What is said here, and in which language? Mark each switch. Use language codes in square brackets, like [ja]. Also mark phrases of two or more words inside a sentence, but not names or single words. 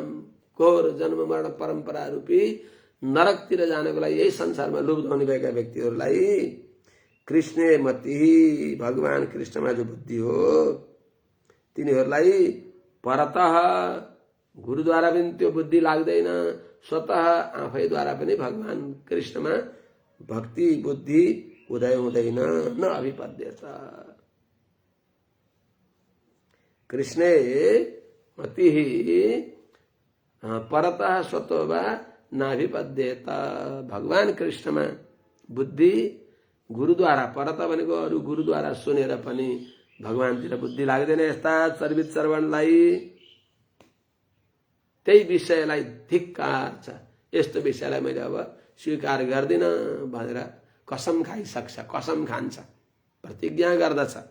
[ne] घोर जन्म मरण परम्परा रूपी नरकतिर जानको लागि यही संसारमा लुप्त हुने भएका व्यक्तिहरूलाई [sa] कृष्णे मति, [ne] भगवान कृष्णमा जो बुद्धि हो तिनीहरूलाई परतः गुरुद्वारा पनि त्यो बुद्धि लाग्दैन, स्वतः आफैद्वारा पनि भगवान कृष्णमा भक्ति बुद्धि उदय हुँदैन। [sa] न अभिपद्यत कृष्णे मति परतः स्वतः वा नाभिपद्येत। [ne] भगवान कृष्णमा बुद्धि गुरुद्वारा, परत भनेको अरू गुरुद्वारा सुनेर पनि भगवानतिर बुद्धि लाग्दैन यस्ता चर्वित श्रवणलाई। त्यही विषयलाई धिक्कार छ, यस्तो विषयलाई मैले अब स्वीकार गर्दिन भनेर कसम खाइसक्छ, कसम खान्छ, प्रतिज्ञा गर्दछ।